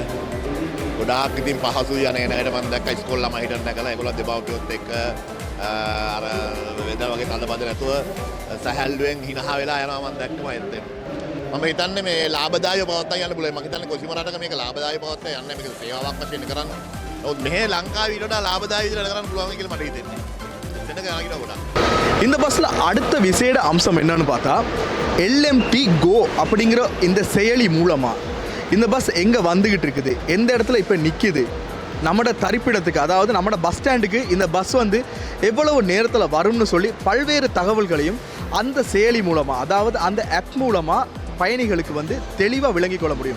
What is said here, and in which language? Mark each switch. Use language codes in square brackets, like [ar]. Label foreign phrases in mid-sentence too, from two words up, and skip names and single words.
[si] ගොඩාක් ඉතින් පහසුයි යන එනකට මම දැක්ක ඉස්කෝල ළමයි හිටන් නැකලා ඒගොල්ලෝ දෙමව්පියොත් එක්ක අර වෙදා වගේ තඳබඳ නැතුව සහැල්ලුවෙන් හිනහ වෙලා යනවා මම දැක්කම ඇත්තෙන්. මම හිතන්නේ මේ ලාභදායීව පවත්වා යන්න පුළුවන්. මම හිතන්නේ කොසිම රටක මේක ලාභදායීව පවත්වා යන්න මේක සේවාවක් වශයෙන් කරන්නේ. නමුත් මෙහෙ ලංකාවේ ඊට වඩා ලාභදායී විදිහට කරන්න පුළුවන් කියලා මට හිතෙන්නේ. [ta] இந்த பஸ்ஸில் அடுத்த விசேட அம்சம் என்னன்னு பார்த்தா LMT Go அப்படிங்கிற இந்த செயலி மூலமாக இந்த பஸ் எங்கே வந்துக்கிட்டு இருக்குது, எந்த இடத்துல இப்போ நிற்கிது, நம்மட தரிப்பிடத்துக்கு அதாவது நம்மட [en] bus standukku [ta] இந்த பஸ் வந்து எவ்வளவு நேரத்தில் வரும்னு சொல்லி பல்வேறு தகவல்களையும் அந்த செயலி மூலமாக அதாவது அந்த ஆப் மூலமாக பயணிகளுக்கு வந்து தெளிவாக விளங்கிக் கொள்ள முடியும்.